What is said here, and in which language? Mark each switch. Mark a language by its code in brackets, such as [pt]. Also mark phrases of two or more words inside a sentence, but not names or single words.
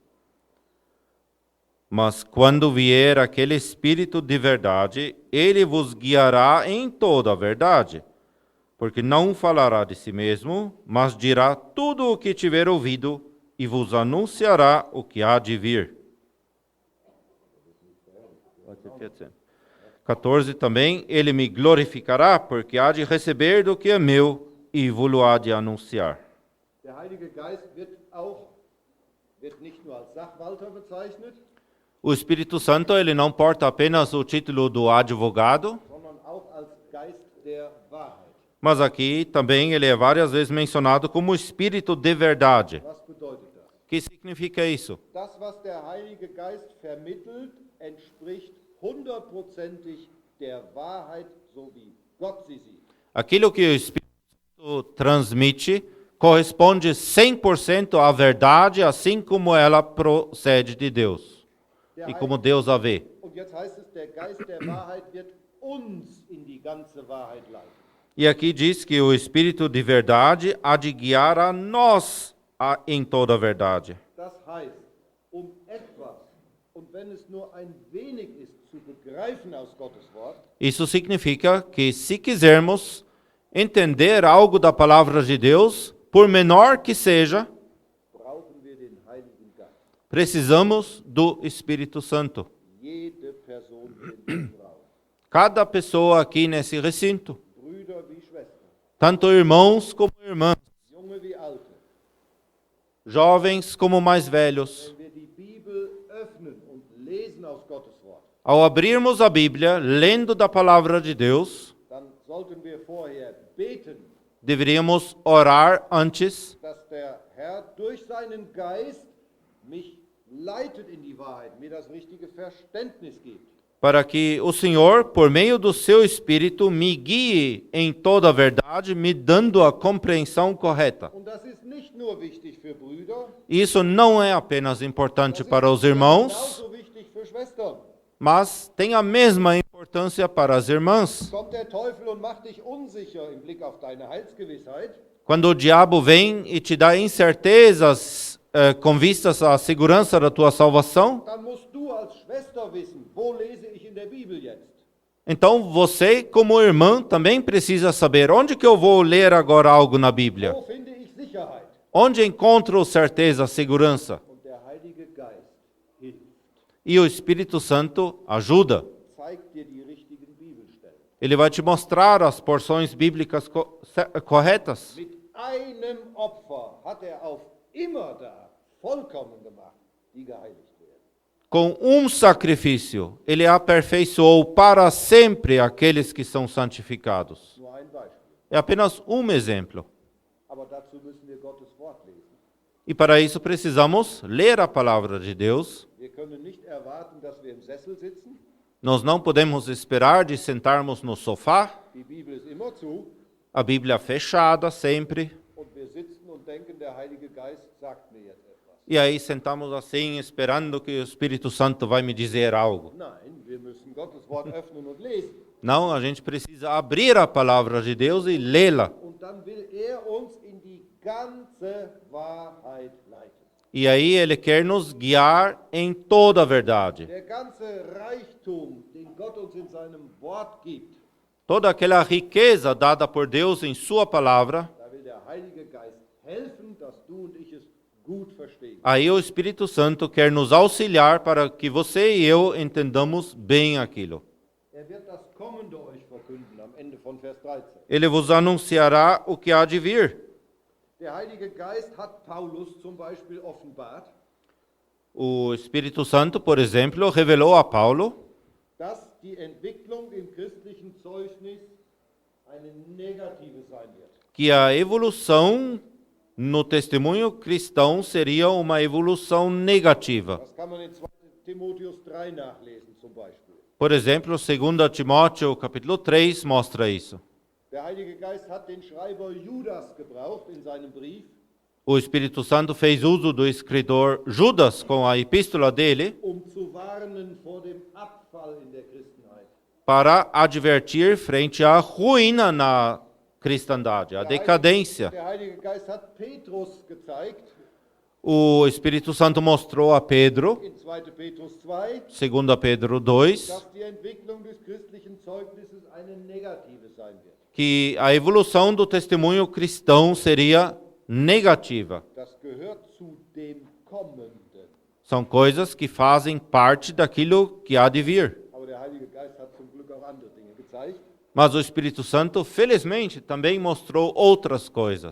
[pt] Mas quando vier aquele Espírito de verdade, ele vos guiará em toda a verdade, porque não falará de si mesmo, mas dirá tudo o que tiver ouvido e vos anunciará o que há de vir. 14 também, ele me glorificará, porque há de receber do que é meu e vos há de anunciar. [de] Der Heilige Geist wird nicht nur als Sachwalter bezeichnet, [pt] O Espírito Santo, ele não porta apenas o título do advogado, [de] sondern auch als Geist der Wahrheit. [pt] mas aqui também ele é várias vezes mencionado como Espírito de verdade. [de] Was bedeutet das? [pt] O que significa isso? [de] Das, was der Heilige Geist vermittelt, entspricht 100%ig der Wahrheit, so wie Gott sie sieht. [pt] Aquilo que o Espírito Santo transmite corresponde 100% à verdade, assim como ela procede de Deus e como Deus a vê. [de] Und jetzt heißt es, der Geist der Wahrheit wird uns in die ganze Wahrheit leiten. [pt] E aqui diz que o Espírito de verdade há de guiar a nós em toda a verdade. [de] Das heißt, etwas, und wenn es nur ein wenig ist, zu begreifen aus Gottes Wort, [pt] Isso significa que se quisermos entender algo da palavra de Deus, por menor que seja, [de] brauchen wir den Heiligen Geist. [pt] precisamos do Espírito Santo. [de] Jede Person hier in diesem Raum, [pt] Cada pessoa aqui nesse recinto, [de] Brüder wie Schwestern, [pt] tanto irmãos como irmãs, [de] Junge wie Alte, [pt] jovens como mais velhos, [de] wenn wir die Bibel öffnen und lesen aus Gottes Wort, [pt] ao abrirmos a Bíblia, lendo da palavra de Deus, [de] dann sollten wir vorher beten, [pt] deveríamos orar antes [de] dass der Herr durch seinen Geist mich leitet in die Wahrheit, mir das richtige Verständnis gibt. [pt] para que o Senhor, por meio do seu Espírito, me guie em toda a verdade, me dando a compreensão correta. [de] Und das ist nicht nur wichtig für Brüder, [pt] Isso não é apenas importante para os irmãos, [de] genauso wichtig für Schwestern. [pt] mas tem a mesma importância para as irmãs. [de] Kommt der Teufel und macht dich unsicher im Blick auf deine Heilsgewissheit, [pt] Quando o diabo vem e te dá incertezas com vistas à segurança da tua salvação, [de] dann musst du als Schwester wissen, wo lese ich in der Bibel jetzt? [pt] então você, como irmã, também precisa saber onde que eu vou ler agora algo na Bíblia. [de] Wo finde ich Sicherheit? [pt] Onde encontro certeza, segurança? [de] Und der Heilige Geist hilft, [pt] E o Espírito Santo ajuda. [de] zeigt dir die richtigen Bibelstellen. [pt] Ele vai te mostrar as porções bíblicas corretas. [de] Mit einem Opfer hat er auf immer da vollkommen gemacht, die geheiligt werden. [pt] Com um sacrifício, ele aperfeiçoou para sempre aqueles que são santificados. [de] Nur ein Beispiel. [pt] É apenas um exemplo. [de] Aber dazu müssen wir Gottes Wort lesen. [pt] E para isso precisamos ler a palavra de Deus. [de] Wir können nicht erwarten, dass wir im Sessel sitzen. [pt] Nós não podemos esperar de sentarmos no sofá, [de] Die Bibel ist immer zu. [pt] a Bíblia fechada sempre, [de] Und wir sitzen und denken, der Heilige Geist sagt mir jetzt etwas. [pt] e aí sentamos assim esperando que o Espírito Santo vai me dizer algo. [de] Nein, wir müssen Gottes Wort öffnen und lesen. [pt] Não, a gente precisa abrir a palavra de Deus e lê-la. [de] Und dann will er uns in die ganze Wahrheit leiten. [pt] E aí ele quer nos guiar em toda a verdade. [de] Der ganze Reichtum, den Gott uns in seinem Wort gibt, [pt] Toda aquela riqueza dada por Deus em sua palavra, [de] da will der Heilige Geist helfen, dass du und ich es gut verstehen. [pt] aí o Espírito Santo quer nos auxiliar para que você e eu entendamos bem aquilo. [de] Er wird das Kommende euch verkünden am Ende von Vers 13. [pt] Ele vos anunciará o que há de vir. [de] Der Heilige Geist hat Paulus zum Beispiel offenbart, [pt] O Espírito Santo, por exemplo, revelou a Paulo [de] dass die Entwicklung im christlichen Zeugnis eine negative sein wird. [pt] que a evolução no testemunho cristão seria uma evolução negativa. [de] Das kann man in 2. Timotheus 3 nachlesen zum Beispiel. [pt] Por exemplo, 2 Timóteo capítulo 3 mostra isso. [de] Der Heilige Geist hat den Schreiber Judas gebraucht in seinem Brief, [pt] O Espírito Santo fez uso do escritor Judas com a epístola dele [de] zu warnen vor dem Abfall in der Christenheit. [pt] para advertir frente à ruína na cristandade, à decadência. [de] Der Heilige Geist hat Petrus gezeigt, [pt] O Espírito Santo mostrou a Pedro, [de] in 2. Petrus 2, [pt] 2 Pedro 2, [de] dass die Entwicklung des christlichen Zeugnisses eine negative sein wird. [pt] que a evolução do testemunho cristão seria negativa. [de] Das gehört zu dem Kommenden. [pt] São coisas que fazem parte daquilo que há de vir. [de] Aber der Heilige Geist hat zum Glück auch andere Dinge gezeigt. [pt] Mas o Espírito Santo, felizmente, também mostrou outras coisas.